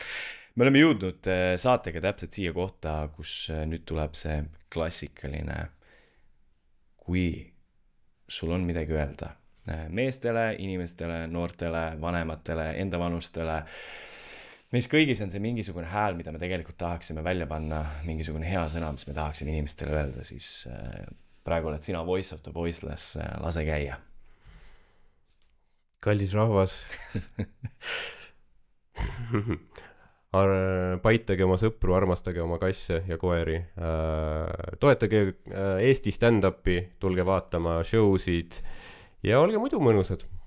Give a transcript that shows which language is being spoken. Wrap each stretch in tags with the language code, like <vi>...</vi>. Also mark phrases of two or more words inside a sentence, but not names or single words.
<et>Me oleme jõudnud saatega täpselt siia kohta, kus nüüd tuleb see klassikaline, kui sul on midagi öelda meestele, inimestele, noortele, vanematele, enda vanustele. Meis kõigis on see mingisugune hääl, mida me tegelikult tahaksime välja panna, mingisugune hea sõna, mis me tahaksime inimestele öelda, siis praegu oled sina</et> <en>voice of the voiceless,</en> <et>lase käia. Kallis rahvas. Paitage oma sõpru, armastage oma kasse ja koeri, toetage Eesti stand-upi, tulge vaatama showsid ja olge muidu mõnusad.</et>